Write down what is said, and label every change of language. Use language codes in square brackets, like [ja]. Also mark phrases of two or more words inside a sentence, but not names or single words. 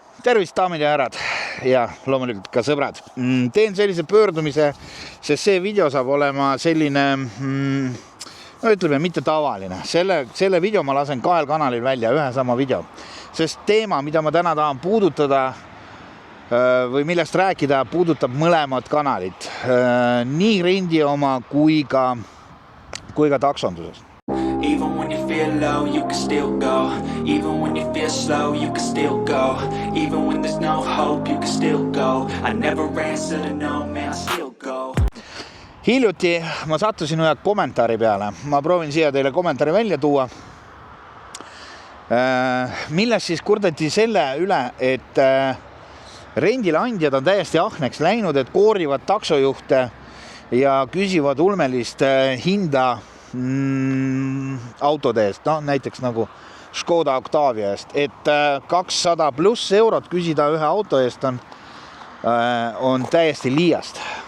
[et] Tervist, daamid ja härrad ja loomulikult ka sõbrad. Teen sellise pöördumise, sest see video saab olema selline, no ütleme, mitte tavaline. Selle video ma lasen 2 kanalil välja, ühe sama video. Sest teema, mida ma täna tahan puudutada või millest rääkida, puudutab mõlemad kanalit. Nii rendi oma kui ka taksondusest. [en] Even when you feel low, you can still go. Even when you feel slow, you can still go. Even when there's no hope, you can still go. I never answer to no, man, I still go. [et] Hiljuti ma sattusin ühe kommentaari peale. Ma proovin siia teile kommentaari välja tuua. Milles siis kurdeti selle üle, et rendileandjad on täiesti ahneks läinud, et koorivad taksojuhte ja küsivad ulmelist hinda autode eest, no näiteks nagu Škoda Octavia eest, et 200 pluss eurot küsida ühe auto eest on täiesti liiast.